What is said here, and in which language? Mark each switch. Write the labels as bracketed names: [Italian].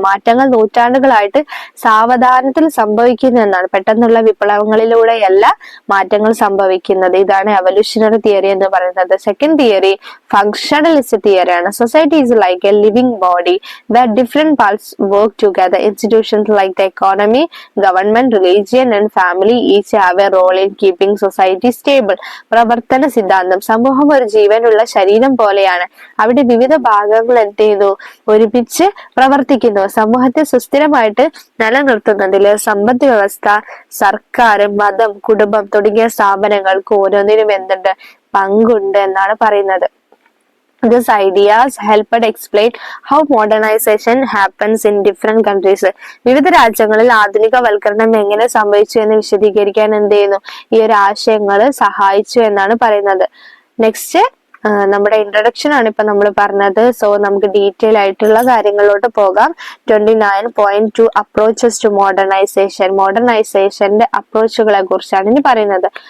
[Malayalam] മാറ്റങ്ങൾ നൂറ്റാണ്ടുകളായിട്ട് സാവധാനത്തിൽ സംഭവിക്കുന്നു എന്നാണ്. പെട്ടെന്നുള്ള വിപ്ലവങ്ങളിലൂടെയല്ല മാറ്റങ്ങൾ സംഭവിക്കുന്നത്. ഇതാണ് എവല്യൂഷണറി തിയറി എന്ന് പറയുന്നത്. Second theory functionalist തിയറിയാണ്. [English] Society is like a living body where different parts work together. Institutions like the economy, government, religion and family each have a role in keeping society stable. [Malayalam] പ്രവർത്തന സിദ്ധാന്തം സമൂഹം ഒരു ജീവനുള്ള ശരീരം പോലെയാണ്. അവിടെ വിവിധ ഭാഗങ്ങൾ എന്ത് ചെയ്തു? ഒരുമിച്ച് പ്രവർത്തിക്കുന്നു. സമൂഹത്തെ സുസ്ഥിരമായിട്ട് നിലനിർത്തുന്നതില് സമ്പദ് വ്യവസ്ഥ, സർക്കാർ, മതം, കുടുംബം തുടങ്ങിയ സ്ഥാപനങ്ങൾക്ക് ഓരോന്നിനും എന്തുണ്ട്? പങ്കുണ്ട് എന്നാണ് പറയുന്നത്. [English] These ideas helped explain how modernization happens in different countries. [Malayalam] വിവിധ രാജ്യങ്ങളിൽ ആധുനികവൽക്കരണം എങ്ങനെ സംഭവിച്ചു എന്ന് വിശദീകരിക്കാൻ എന്ത് ചെയ്യുന്നു, ഈ ഒരു ആശയങ്ങൾ സഹായിച്ചു എന്നാണ് പറയുന്നത്. നെക്സ്റ്റ് നമ്മുടെ ഇൻട്രൊഡക്ഷൻ ആണ് ഇപ്പൊ നമ്മൾ പറഞ്ഞത്. സോ നമുക്ക് ഡീറ്റെയിൽ ആയിട്ടുള്ള കാര്യങ്ങളിലോട്ട് പോകാം. 29.2 അപ്രോച്ചസ് ടു മോഡേണൈസേഷൻ. മോഡേണൈസേഷന്റെ അപ്രോച്ചുകളെ കുറിച്ചാണ് ഇനി പറയുന്നത്.